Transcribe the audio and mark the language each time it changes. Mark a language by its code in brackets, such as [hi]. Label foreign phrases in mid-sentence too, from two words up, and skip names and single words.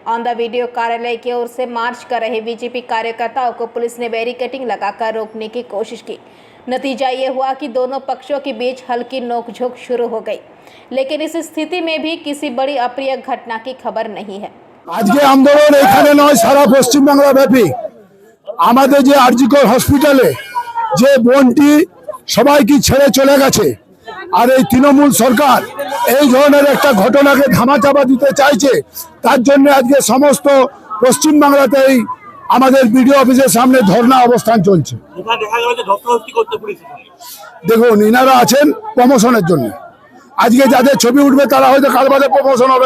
[hi] औंधा वीडियो कार्यालय की ओर से मार्च कर रहे बीजेपी कार्यकर्ताओं को पुलिस ने बैरिकेडिंग लगाकर रोकने की कोशिश की। नतीजा ये हुआ कि दोनों पक्षों के बीच हल्की नोकझोंक शुरू हो गई, लेकिन इस स्थिति में भी किसी बड़ी अप्रिय घटना की खबर नहीं है। [bn] আজকে আন্দোলন এখানে নয়, সারা পশ্চিম বাংলা ব্যাপী আমাদের যে আরজিকর হসপিটালে যে বোনটি সবাইকে ছেড়ে চলে গেছে আর এই তৃণমূল সরকার এই ধরনের একটা ঘটনাকে ধামাচাপা দিতে চাইছে, তার জন্য আজকে সমস্ত পশ্চিম বাংলাতেই আমাদের বিডিও অফিসের সামনে ধর্ণা অবস্থান চলছে। দেখুন ইনারা আছেন প্রমোশনের জন্য, আজকে যাদের ছবি উঠবে তারা হয়তো কাল বাদে প্রমোশন হবে।